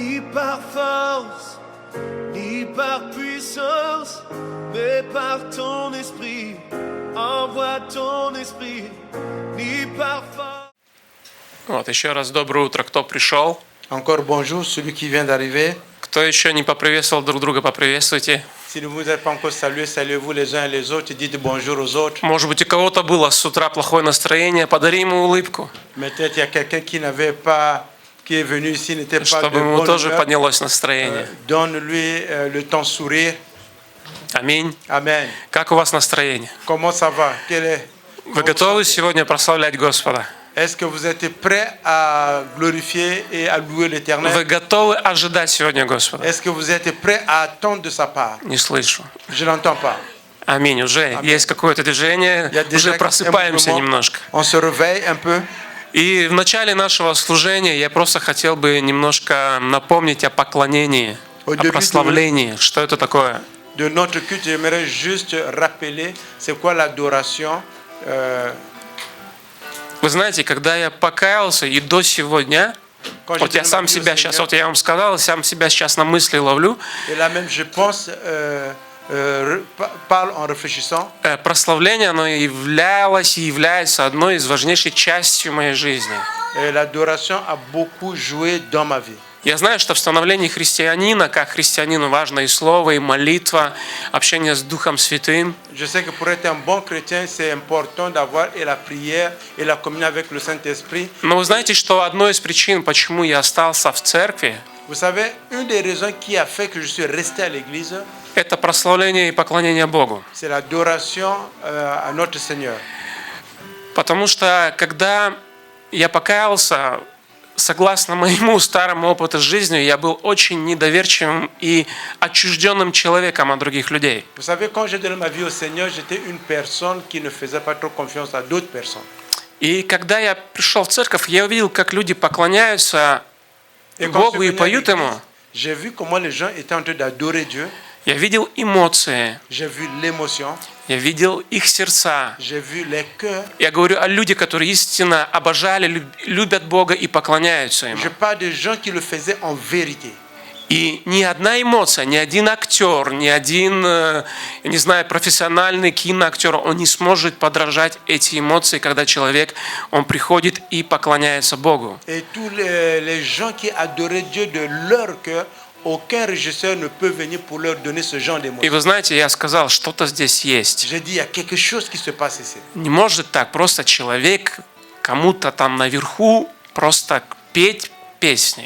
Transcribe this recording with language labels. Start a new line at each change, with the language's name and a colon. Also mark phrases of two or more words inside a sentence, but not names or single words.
French: par force, ni par puissance, mais par ton esprit. Envoie ton esprit, ni par force.
Russian: Вот, еще раз доброе утро, кто пришел.
French: Encore bonjour, celui qui vient d'arriver.
Russian: Кто еще не поприветствовал друг друга, поприветствуйте.
French: Si vous ne vous êtes pas encore salué, saluez-vous les uns et les autres et dites bonjour aux autres.
Russian: Может быть, у кого-то было с утра плохое настроение, подари ему улыбку,
French: Peut-être il y a quelqu'un qui n'avait pas, qui est venu ici, n'était pas de
Russian: чтобы ему
French: bonne
Russian: тоже
French: humeur.
Russian: поднялось настроение.
French: Donne-lui le temps sourire.
Russian: Аминь.
French: Amen.
Russian: Как у вас настроение?
French: Comment ça va?
Russian: Вы готовы сегодня прославлять Господа?
French: Est-ce que vous êtes prêts à glorifier et à louer l'Éternel?
Russian: Вы готовы ожидать сегодня Господа?
French: Est-ce que vous êtes prêts à attendre de sa part?
Russian: Не слышу.
French: Je n'entends pas.
Russian: Аминь. Уже есть какое-то движение,
French: Il y a déjà
Russian: уже просыпаемся
French: un mouvement.
Russian: немножко.
French: On se réveille un peu.
Russian: И в начале нашего служения я просто хотел бы немножко напомнить о поклонении, о прославлении. Что это такое?
French: De notre culte, j'aimerais juste rappeler c'est quoi l'adoration.
Russian: Вы знаете, когда я покаялся и до сегодня, вот я сам себя сейчас, вот я вам сказал, сам себя сейчас на мысли ловлю,
French: Et là même, je pense, parle en réfléchissant.
Russian: прославление, оно являлось и является одной из важнейших частей моей жизни.
French: Et l'adoration a beaucoup joué dans ma vie.
Russian: Я знаю, что в становлении христианина, как христианину, важно и слово, и молитва, общение с Духом Святым.
French: Je sais que pour être un bon chrétien, c'est important d'avoir et la prière et la communion avec le Saint-Esprit.
Russian: Но вы знаете, что одной из причин, почему я остался в церкви,
French: Vous savez, une des raisons qui a fait que je suis resté à l'église,
Russian: это прославление и поклонение Богу.
French: c'est l'adoration à notre Seigneur.
Russian: Потому что, когда я покаялся, согласно моему старому опыту с жизнью, я был очень недоверчивым и отчужденным человеком от других людей.
French: Vous savez, quand j'ai donné ma vie au Seigneur, j'étais une personne qui ne faisait pas trop confiance à d'autres personnes.
Russian: И когда я пришел в церковь, я увидел, как люди поклоняются Богу и поют Ему.
French: J'ai vu comment les gens étaient en train d'adorer Dieu.
Russian: Я видел эмоции,
French: J'ai vu l'émotion.
Russian: я видел их сердца.
French: J'ai vu les cœurs.
Russian: Я говорю о людях, которые истинно обожали, любят Бога и поклоняются Ему.
French: Je parle de gens qui le faisaient en vérité.
Russian: И ни одна эмоция, ни один актер, ни один, я не знаю, профессиональный киноактер, он не сможет подражать эти эмоции, когда человек, он приходит и поклоняется Богу.
French: Et tous les gens qui adoraient Dieu de leur cœur, aucun régisseur ne peut venir pour leur donner ce genre
Russian: И
French: d'émotion.
Russian: вы знаете, я сказал, что-то здесь есть.
French: J'ai dit, il y a quelque chose qui se passe ici.
Russian: Не может так просто человек кому-то там наверху просто петь песни.